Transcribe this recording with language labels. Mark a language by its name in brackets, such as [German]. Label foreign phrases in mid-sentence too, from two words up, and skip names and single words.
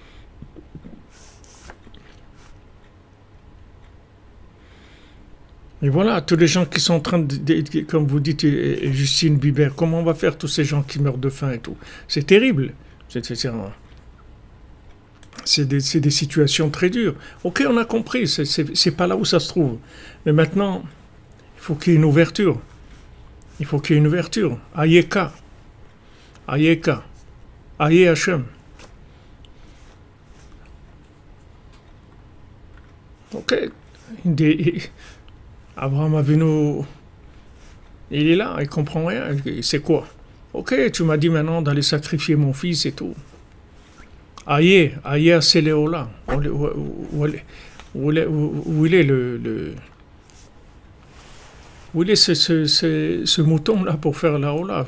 [French] Et voilà, tous les gens qui sont en train comme vous dites, Justine Bieber, comment on va faire tous ces gens qui meurent de faim et tout? C'est terrible. C'est des situations très dures. Ok, on a compris, c'est pas là où ça se trouve. Mais maintenant, il faut qu'il y ait une ouverture. Il faut qu'il y ait une ouverture. [Hebrew] איכה. איכה. איה השם. [French] Ok. Abraham Avinu, il est là, il comprend rien. C'est quoi? Ok, tu m'as dit maintenant d'aller sacrifier mon fils et tout. Aïe, c'est Léola. Où il est où il est ce mouton-là pour faire la Ola?